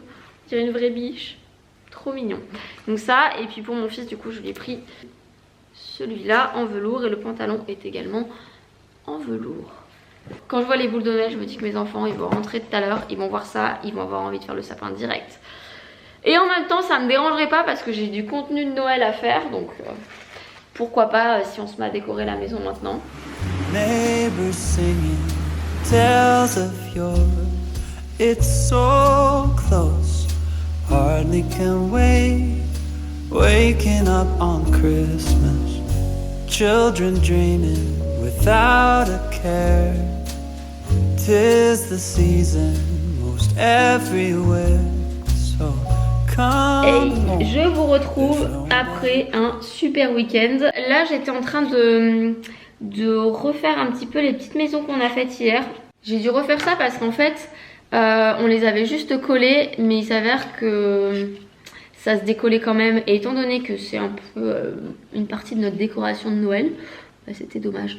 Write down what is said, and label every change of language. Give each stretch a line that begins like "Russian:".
French: On dirait une vraie biche, trop mignon. Donc ça, et puis pour mon fils du coup je lui ai pris celui-là en velours et le pantalon est également en velours. Quand je vois les boules de Noël, je me dis que mes enfants ils vont rentrer tout à l'heure, ils vont voir ça, ils vont avoir envie de faire le sapin direct. Et en même temps ça me dérangerait pas parce que j'ai du contenu de Noël à faire, donc pourquoi pas si on se met à décorer la maison maintenant.
English: Neighbors singing tales of yore, it's so close, hardly can wait, waking up on Christmas, children dreaming without a care. 'Tis the season most everywhere. So come.
French: Et je vous retrouve après un super week-end. Là j'étais en train de de refaire un petit peu les petites maisons qu'on a faites hier. J'ai dû refaire ça parce qu'en fait on les avait juste collées, mais il s'avère que ça se décollait quand même, et étant donné que c'est un peu une partie de notre décoration de Noël, bah, c'était dommage.